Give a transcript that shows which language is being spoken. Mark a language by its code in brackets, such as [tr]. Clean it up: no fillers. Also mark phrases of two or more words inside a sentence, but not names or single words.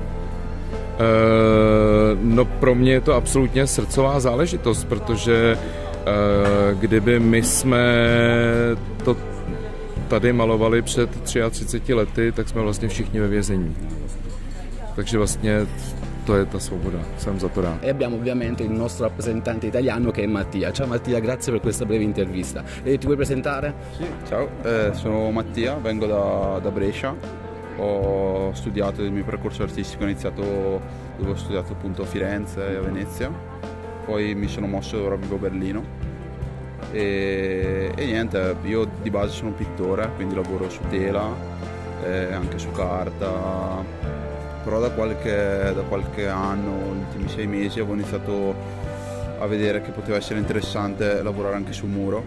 [cs] No pro mě je to absolutně srdcová záležitost, protože kdyby my jsme to tady malovali před 33 lety, tak jsme vlastně všichni ve vězení. Takže vlastně to [it] è la [cs] svoboda, siamo za to rád. [it] E abbiamo ovviamente il nostro rappresentante italiano che è Mattia. Ciao Mattia, grazie per questa breve intervista. E ti vuoi presentare? Sì, ciao, sono Mattia, vengo da Brescia. Ho studiato il mio percorso artistico, ho iniziato dove ho studiato appunto a Firenze e a Venezia, poi mi sono mosso e ora vivo a Berlino e niente, io di base sono un pittore, quindi lavoro su tela, anche su carta, però da qualche anno, gli ultimi 6 mesi, avevo iniziato a vedere che poteva essere interessante lavorare anche sul muro.